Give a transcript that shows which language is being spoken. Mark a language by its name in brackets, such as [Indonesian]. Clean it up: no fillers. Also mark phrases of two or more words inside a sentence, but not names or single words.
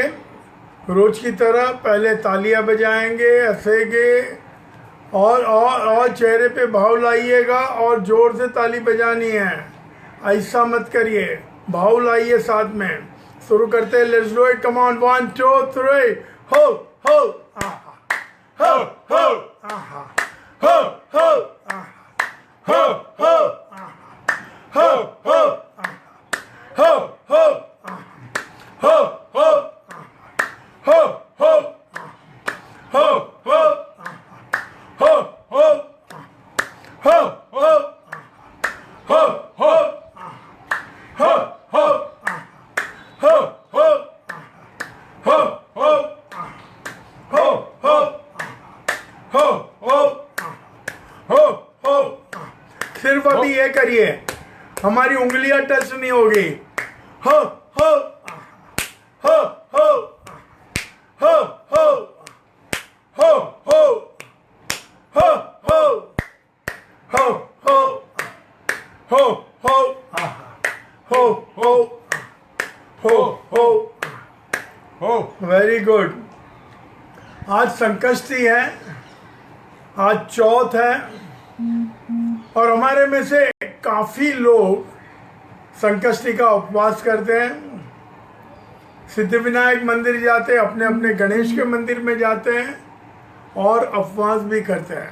[Hindi] रोज की तरह पहले तालियां बजाएंगे, हंसेंगे और चेहरे पे भाव लाइएगा और जोर से ताली बजानी है। ऐसा मत करिए, भाव लाइए साथ में। शुरू करते हैं, [English] let's do it, come on, [Hindi] 1 2 3। हो हो आहा, हो हो आहा, हो हो आहा, हो हो आहा, हो हो आहा, हो हो आहा, हो हो आहा, हो हो आहा, हो हो आहा, हो हो आहा, हो हो आहा, हो हो आहा, हो हो आहा, हो हो आहा, हो हो आहा, हो हो आहा, हो हो आहा, हो हो आहा। सिर्फ अभी ये करिए, हमारी उंगलियां टच नहीं होगी। हो हो आहा, हो हो आहा, हो हो आहा, हो हो हो हो हो हो हो हो आहा, हो हो हो हो हो। [English] very good. [Hindi] आज संकष्टी है, आज चौथ है और हमारे में से काफी लोग संकष्टी का उपवास करते हैं, सिद्धिविनायक मंदिर जाते हैं, अपने अपने गणेश के मंदिर में जाते हैं और उपवास भी करते हैं।